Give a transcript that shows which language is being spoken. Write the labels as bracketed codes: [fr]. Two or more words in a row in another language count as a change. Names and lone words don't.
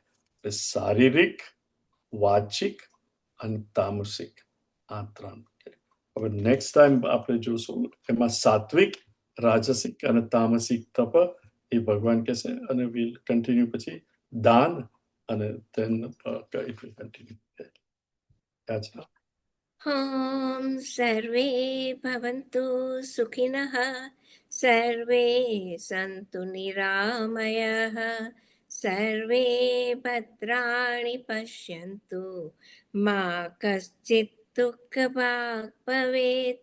[gu] શારીરિક, વાચિક અને તામસિક, આ 3. હવે નેક્સ્ટ ટાઈમ આપણે જોશું એમાં સાત્વિક, રાજસિક અને તામસિક તપ એ ભગવાન કહેશે, અને [en] will continue [gu] પછી દાન, અને [en] then it will continue. [sa] ॐ सर्वे भवन्तु सुखिनः, सर्वे सन्तु निरामयः, सर्वे भद्राणि पश्यन्तु, मा कश्चित् दुःखभाग् भवेत्.